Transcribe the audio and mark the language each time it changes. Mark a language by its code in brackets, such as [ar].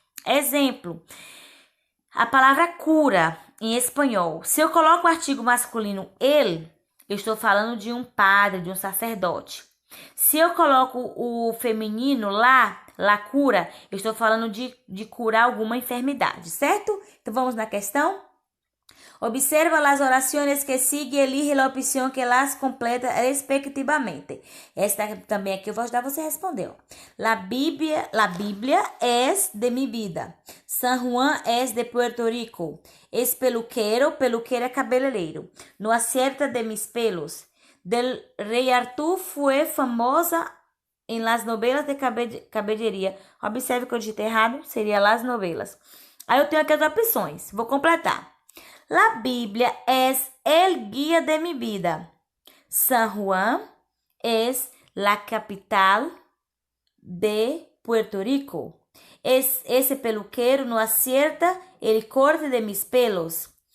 [pt] Exemplo, a palavra cura em espanhol. Se eu coloco o artigo masculino ele, eu estou falando de um padre, de um sacerdote. Se eu coloco o feminino lá, la cura, eu estou falando de curar alguma enfermidade, certo? Então vamos na questão. [es] Observa las oraciones que sigue y elige la opción que las completa respectivamente. [pt] Esta também aqui eu vou ajudar você a responder. [es] La Biblia es de mi vida. San Juan es de Puerto Rico. Es peluquero, [pt] peluquera é cabeleireiro. [es] No acierta de mis pelos. Del Rei Arthur fue famosa em las novelas de caballería. [pt] Observe que eu digitei errado, seria las novelas. Aí eu tenho aqui as opções, vou completar. [es] La Biblia es el guía de mi vida. San Juan es la capital de Puerto Rico. Ese peluquero no acierta el corte de mis pelos.